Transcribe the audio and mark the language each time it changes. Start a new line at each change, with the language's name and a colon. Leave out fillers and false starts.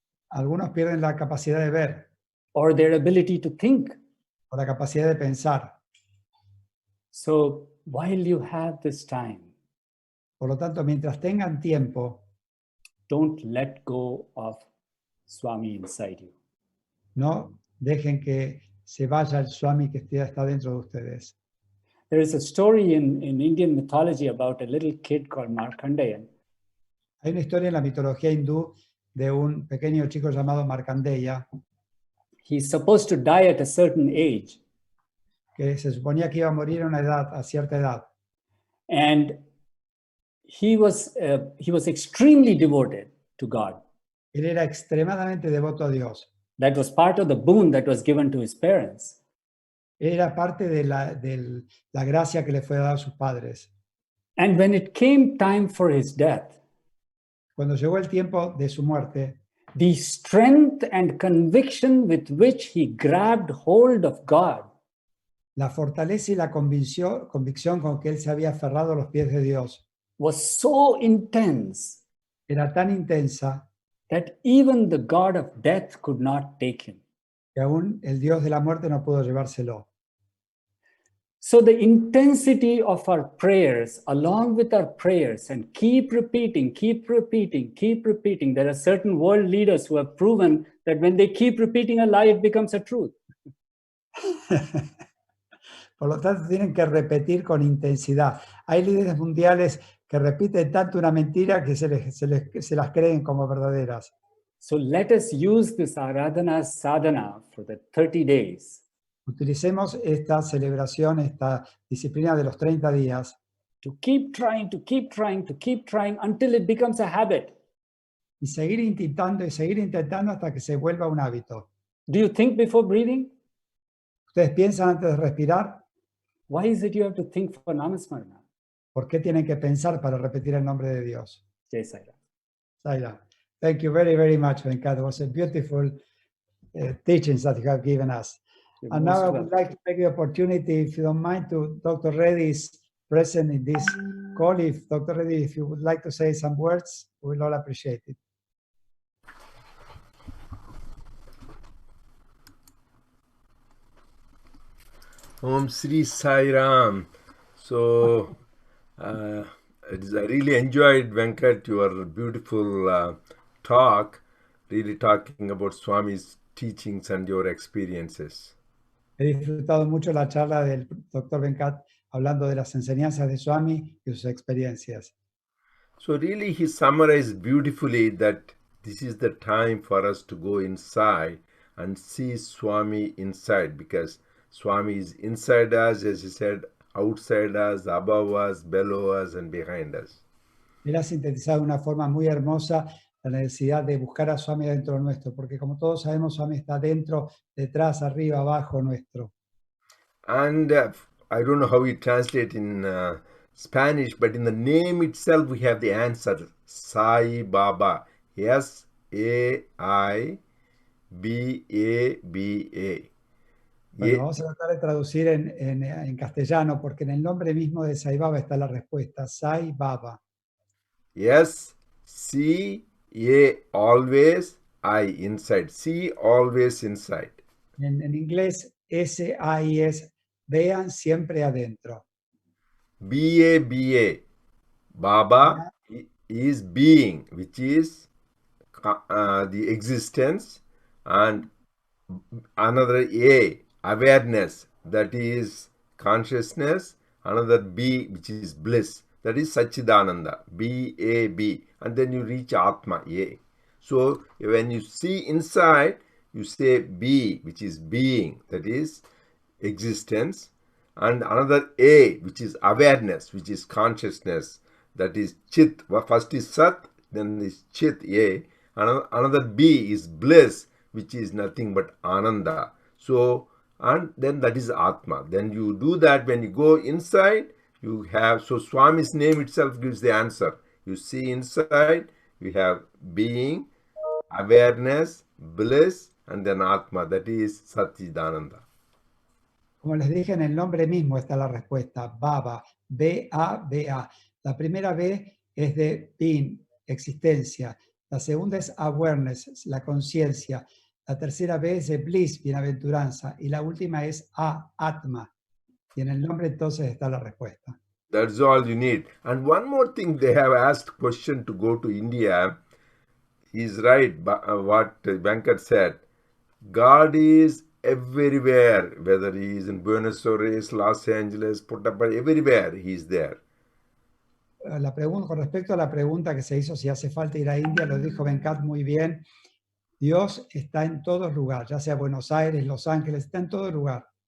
Spanish: Algunos pierden la capacidad de ver.
English: Or their ability to think.
Spanish: O la capacidad de pensar.
English: So while you have this time,
Spanish: por lo tanto, mientras tengan tiempo,
English: don't let go of Swami inside you.
Spanish: No dejen que se vaya el Swami que está dentro de ustedes.
English: There is a story in Indian mythology about a little kid called Markandeya.
Spanish: Hay una historia en la mitología hindú de un pequeño chico llamado Markandeya.
English: He's supposed to die at a certain age.
Spanish: Que se suponía que iba a morir a cierta edad.
English: And he was extremely devoted to God.
Spanish: Él era extremadamente devoto a Dios.
English: That was part of the boon that was given to his parents.
Spanish: Era parte de la gracia que le fue dada a sus padres.
English: And when it came time for his death,
Spanish: cuando llegó el tiempo de su muerte,
English: the strength and conviction with which he grabbed hold of God,
Spanish: la fortaleza y la convicción con que él se había aferrado a los pies de Dios,
English: was so intense,
Spanish: era tan intensa,
English: that even the God of death could not take him.
Spanish: Que aún el Dios de la muerte no pudo llevárselo.
English: So the intensity of our prayers, along with our prayers, and keep repeating, there are certain world leaders who have proven that when they keep repeating a lie, it becomes a truth.
Spanish: Por lo tanto, tienen que repetir con intensidad. Hay líderes mundiales que repiten tanto una mentira que se las creen como verdaderas.
English: So let us use this Aradhana Sadhana for the 30 days.
Spanish: Utilicemos esta celebración, esta disciplina de los 30 días.
English: To keep trying until it becomes a habit.
Spanish: Y seguir intentando hasta que se vuelva un hábito.
English: Do you think before breathing?
Spanish: ¿Ustedes piensan antes de respirar?
English: Why is it you have to think for Namasmarana?
Spanish: ¿Por qué tienen que pensar para repetir el nombre de Dios?
English: Jai Sai Ram. Sai Ram. Thank you very, very much, Venkat. It was a beautiful teachings that you have given us. And now I would like to take the opportunity, if you don't mind, to Dr. Reddy is present in this call. If Dr. Reddy, if you would like to say some words, we'll all appreciate it. Om Sri Sai Ram. So, I really enjoyed, Venkat, your beautiful talk, really talking about Swami's teachings and your experiences.
Spanish: He disfrutado mucho la charla del Dr. Venkat hablando de las enseñanzas de Swami y sus experiencias.
English: So really he summarized beautifully that this is the time for us to go inside and see Swami inside, because Swami is inside us, as he said, outside us, above us, below us, and behind us. Él ha sintetizado de una forma muy hermosa la necesidad de buscar a Swami dentro nuestro, porque como todos sabemos, Swami está dentro, detrás, arriba, abajo nuestro. And I don't know how we translate in Spanish, but in the name itself we have the answer. Sai Baba. S-A-I-B-A-B-A.
Spanish: Bueno, vamos a tratar de traducir en castellano, porque en el nombre mismo de Sai Baba está la respuesta. Sai Baba.
English: Yes, see, A always, I inside. See always inside.
Spanish: En inglés, S-A-I es vean siempre adentro. B-A-B-A.
English: Baba is being, which is the existence, and another A, awareness, that is consciousness, another B, which is bliss, that is Satchidananda, B-A-B, and then you reach Atma, A. So when you see inside, you say B, which is being, that is existence, and another A, which is awareness, which is consciousness, that is Chit. First is Sat, then is Chit, A. Another B is bliss, which is nothing but Ananda. So, and then that is Atma. Then you do that when you go inside, you have, so Swami's name itself gives the answer. You see inside, you have being, awareness, bliss, and then Atma, that is Satchidananda.
Spanish: Como les dije, en el nombre mismo está la respuesta. Baba, B-A-B-A. La primera B es de being, existencia. La segunda es awareness, la conciencia. La tercera B es de bliss, bienaventuranza. Y la última es Atma. Y en el nombre entonces está la respuesta.
English: That's all you need. And one more thing, they have asked question to go to India. He's right, what Venkat said. God is everywhere, whether he is in Buenos Aires, Los Angeles, Puttaparthi, everywhere he is there.
Spanish: La pregunta, con respecto a la pregunta que se hizo si hace falta ir a India, lo dijo Venkat muy bien. Dios está en todo lugar, ya sea Buenos Aires, Los Ángeles, está en todo lugar.